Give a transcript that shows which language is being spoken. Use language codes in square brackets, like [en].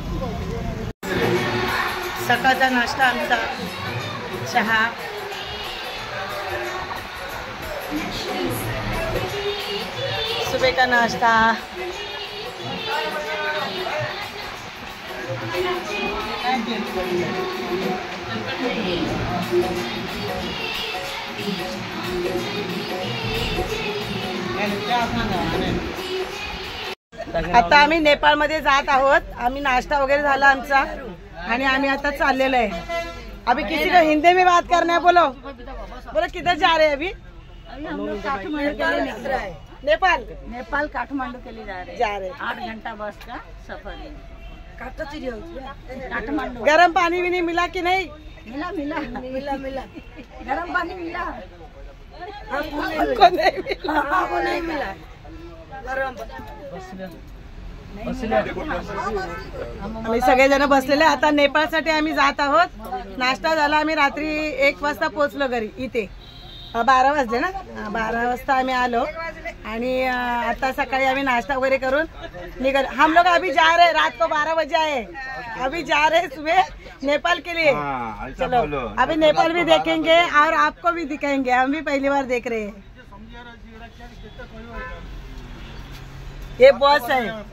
[mr] सकाळचा नाश्ता आमचा चहा, [hi] सुबह का नाश्ता, [mr] आता आम्ही नेपाळमध्ये जात आहोत. आम्ही नाश्ता वगैरे झाला आमचा आणि आम्ही आता चाललेलो आहे. [hi] अभी किसी को हिंदी में बात करना है, बोलो बोलो किधर जा रहे हैं अभी? हम लोग काठमांडू के लिए निकल रहे हैं। नेपाल नेपाल काठमांडू के लिए जा रहे हैं। 8 घंटा बस का सफर है। काठमांडू गरम पानी भी नहीं मिला कि नहीं? मिला मिला मिला मिला गरम पानी मिला, हमको नहीं मिला। हमको नहीं मिला। [mr] आम्ही सगळेजण बसलेले. आता नेपाळसाठी आम्ही जात आहोत. नाश्ता झाला, आम्ही रात्री 1 वाजता पोहोचलो घरी. इथे 12 वाजले ना, 12 वाजता आम्ही आलो आणि आता सकाळी आम्ही नाश्ता वगैरे करून निकल. [hi] हम लोग अभी जा रहे हैं, रात को 12 बजे आए, अभी जा रहे हैं सुबह नेपाल के लिए. चलो अभी नेपाल भी देखेंगे और आपको भी दिखाएंगे. हम भी पहली बार देख रहे हैं. ये बॉस है,